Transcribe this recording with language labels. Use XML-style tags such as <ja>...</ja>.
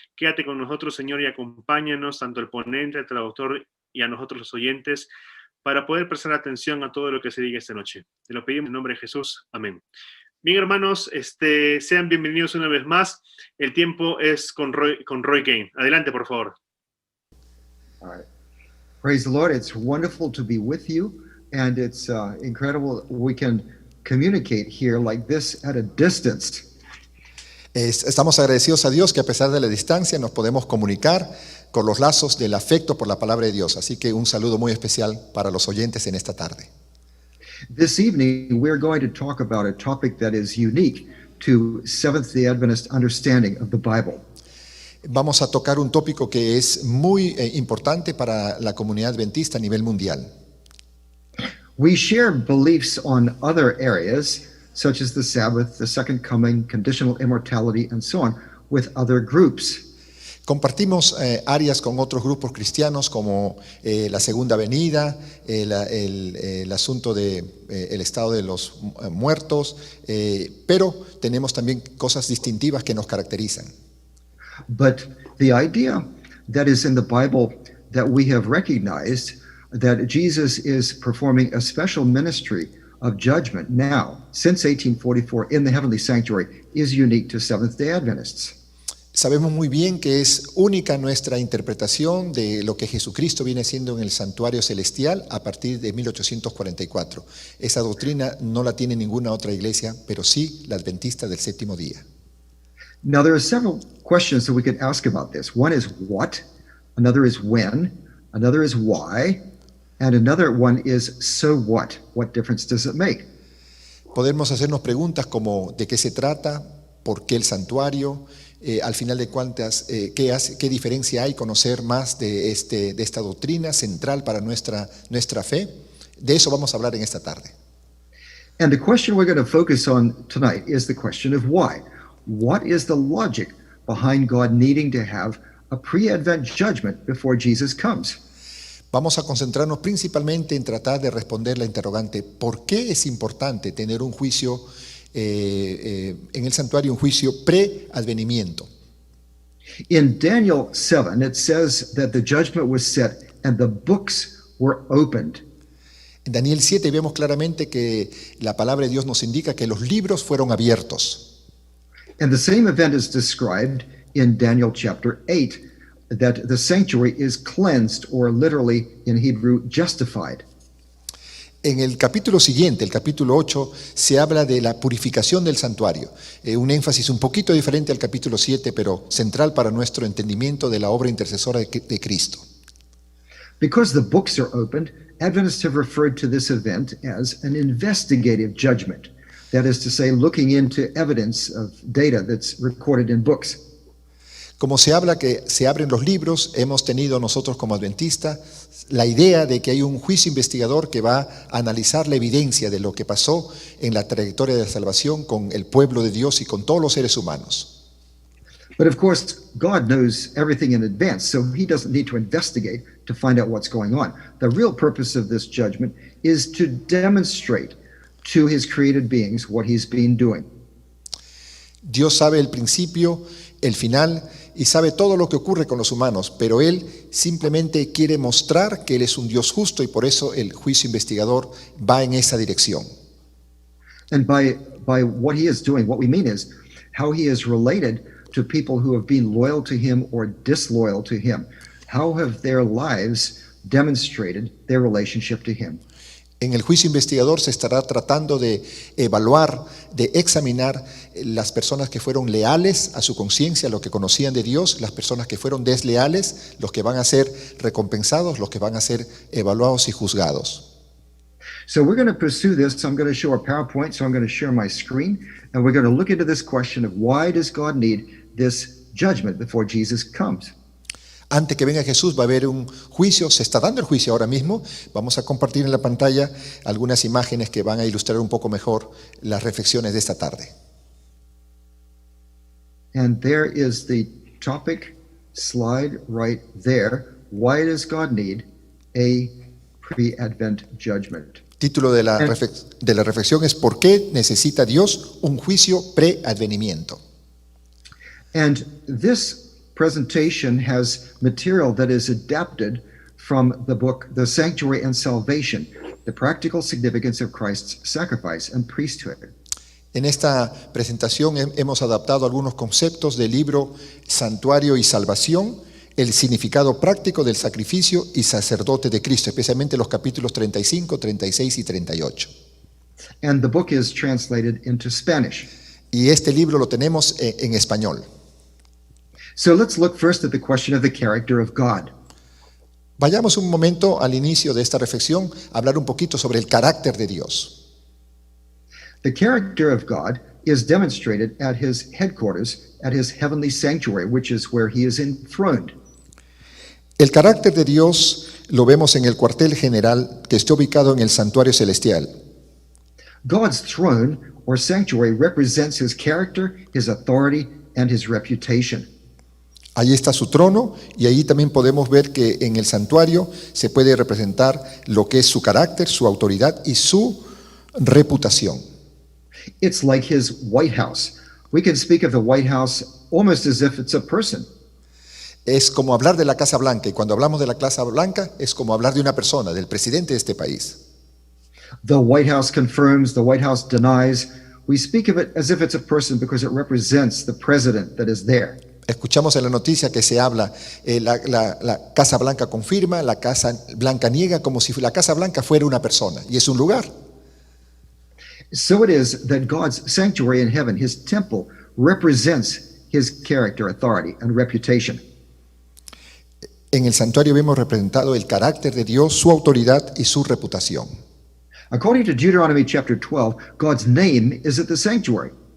<es>Quédate con nosotros, Señor, y acompáñanos, tanto el ponente, el traductor y a nosotros los oyentes, para poder prestar atención a todo lo que se diga esta noche. Te lo pedimos en el nombre de Jesús. Amén. Bien, hermanos, sean bienvenidos una vez más. El tiempo es con Roy Gain. Adelante, por favor.</es> <en>All right. Praise the Lord. It's wonderful to be with you, and it's incredible we can communicate here like this at a distance.</en> <es>Estamos agradecidos a Dios que a pesar de la distancia nos podemos comunicar con los lazos del afecto por la palabra de Dios. Así que un saludo muy especial para los oyentes en esta tarde.</es> <en>This evening, we're going to talk about a topic that is unique to Seventh-day Adventist understanding of the Bible.</en> <es>Vamos a tocar un tópico que es muy importante para la comunidad adventista a nivel mundial.</es> <en>We share beliefs on other areas, such as the Sabbath, the Second Coming, conditional immortality, and so on, with other groups.</en> <es>Compartimos áreas con otros grupos cristianos como la segunda venida, el asunto del estado de los muertos, pero tenemos también cosas distintivas que nos caracterizan.</es> <en>But the idea that is in the Bible that we have recognized that Jesus is performing a special ministry of judgment now, since 1844 in the heavenly sanctuary, is unique to Seventh-day Adventists.</en> <es>Sabemos muy bien que es única nuestra interpretación de lo que Jesucristo viene haciendo en el santuario celestial a partir de 1844. Esa doctrina no la tiene ninguna otra iglesia, pero sí la adventista del séptimo día.</es> <en>Now there are several questions that we could ask about this. One is what, another is when, another is why, and another one is so what? What difference does it make?</en> <es>Podemos hacernos preguntas como ¿de qué se trata? ¿Por qué el santuario? Al final de cuentas, ¿qué diferencia hay conocer más de esta doctrina central para nuestra fe? De eso vamos a hablar en esta tarde.</es> <en>And the question we're going to focus on tonight is the question of why. What is the logic behind God needing to have a pre-Advent judgment before Jesus comes?</en> <es>Vamos a concentrarnos principalmente en tratar de responder la interrogante, ¿por qué es importante tener un juicio en el santuario, un juicio pre-advenimiento?</es> <en>In Daniel 7, it says that the judgment was set and the books were opened.</en> <es>En Daniel 7 vemos claramente que la palabra de Dios nos indica que los libros fueron abiertos.</es> <en>And the same event is described in Daniel chapter 8, that the sanctuary is cleansed, or literally in Hebrew, justified.</en> <es>En el capítulo siguiente, el capítulo 8, se habla de la purificación del santuario. Un énfasis un poquito diferente al capítulo 7, pero central para nuestro entendimiento de la obra intercesora de Cristo.</es> <en>Because the books are opened, Adventists have referred to this event as an investigative judgment. That is to say, looking into evidence of data that's recorded in books.</en> <es>Como se habla que se abren los libros, hemos tenido nosotros como adventistas la idea de que hay un juicio investigador que va a analizar la evidencia de lo que pasó en la trayectoria de la salvación con el pueblo de Dios y con todos los seres humanos.</es> <en>But of course, God knows everything in advance, so he doesn't need to investigate to find out what's going on. The real purpose of this judgment is to demonstrate to his created beings what he's been doing.</en> <es>Dios sabe el principio, el final y sabe todo lo que ocurre con los humanos, pero Él simplemente quiere mostrar que Él es un Dios justo y por eso el juicio investigador va en esa dirección.</es> <en>And by what he is doing, what we mean is how he is related to people who have been loyal to him or disloyal to him. How have their lives demonstrated their relationship to him?</en> <es>En el juicio investigador se estará tratando de evaluar, de examinar las personas que fueron leales a su conciencia, lo que conocían de Dios, las personas que fueron desleales, los que van a ser recompensados, los que van a ser evaluados y juzgados.</es> <en>So we're going to pursue this. I'm going to show a PowerPoint, so I'm going to share my screen, and we're going to look into this question of why does God need this judgment before Jesus comes?</en> <es>Antes que venga Jesús va a haber un juicio, se está dando el juicio ahora mismo. Vamos a compartir en la pantalla algunas imágenes que van a ilustrar un poco mejor las reflexiones de esta tarde.</es> <en>And there is the topic slide right there. Why does God need a pre-Advent judgment?</en> <es>Título de la reflexión es ¿por qué necesita Dios un juicio pre-advenimiento?</es> <en>And this presentation has material that is adapted from the book The Sanctuary and Salvation, The Practical Significance of Christ's Sacrifice and Priesthood.</en> <es>En esta presentación hemos adaptado algunos conceptos del libro Santuario y Salvación, el significado práctico del sacrificio y sacerdote de Cristo, especialmente los capítulos 35, 36 y 38.</es> <en>And the book is translated into Spanish.</en> <es>Y este libro lo tenemos en español.</es> <en>So let's look first at the question of the character of God.</en> <es>Vayamos un momento al inicio de esta reflexión a hablar un poquito sobre el carácter de Dios.</es> <en>The character of God is demonstrated at his headquarters, at his heavenly sanctuary, which is where he is enthroned.</en> <es>El carácter de Dios lo vemos en el cuartel general que está ubicado en el santuario celestial.</es> <en>God's throne or sanctuary represents his character, his authority, and his reputation.</en> <es>Allí está su trono y allí también podemos ver que en el santuario se puede representar lo que es su carácter, su autoridad y su reputación.</es> <en>It's like his White House. We can speak of the White House almost as if it's a person.</en> <es>Es como hablar de la Casa Blanca y cuando hablamos de la Casa Blanca es como hablar de una persona, del presidente de este país.</es> <en>The White House confirms, the White House denies. We speak of it as if it's a person because it represents the president that is there.</en> <es>Escuchamos en la noticia que se habla, la Casa Blanca confirma, la Casa Blanca niega, como si la Casa Blanca fuera una persona, y es un lugar.</es> <en>So it is that God's sanctuary in heaven, his temple, represents his character, authority, and reputation.</en> <es>En el santuario vemos representado el carácter de Dios, su autoridad y su reputación.</es> <en>According to Deuteronomy chapter 12, God's name is at the sanctuary.</en>